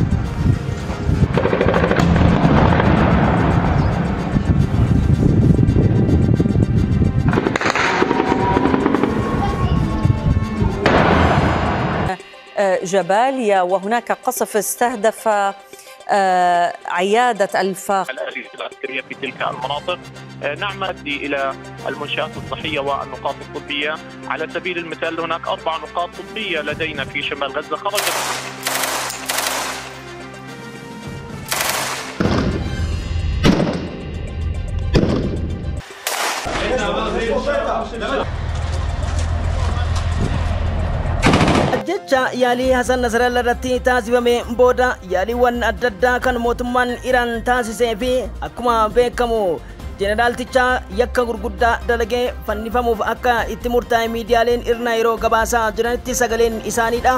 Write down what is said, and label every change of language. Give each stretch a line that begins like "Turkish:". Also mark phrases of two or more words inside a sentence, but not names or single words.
Arabic: جباليا وهناك قصف استهدف عيادة الأجهزة العسكرية في تلك المناطق. نعمل إلى المنشآت الصحية والنقاط الطبية. على سبيل المثال هناك 4 نقاط طبية لدينا في شمال غزة خرجت.
Oromo: jecha yaalii Hasan Nasrallah irratti taasifame booda yaaliiwwan adda addaa kan mootummaan Iraan taasisee fi akkuma beekamu jeneraalticha yakka gurguddaa dalagee fannifamuuf akka itti murtaa'e miidiyaaleen irna yeroo gabaasaa jiranitti sagaleen isaaniidha.